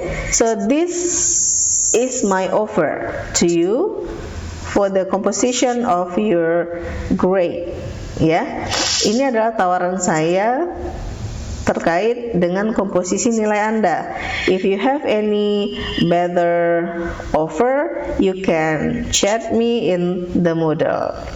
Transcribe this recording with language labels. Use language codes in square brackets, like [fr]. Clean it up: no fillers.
[en] So this is my offer to you for the composition of your grade. [id] Ya, ini adalah tawaran saya terkait dengan komposisi nilai Anda. [en] If you have any better offer, you can chat me in the Moodle.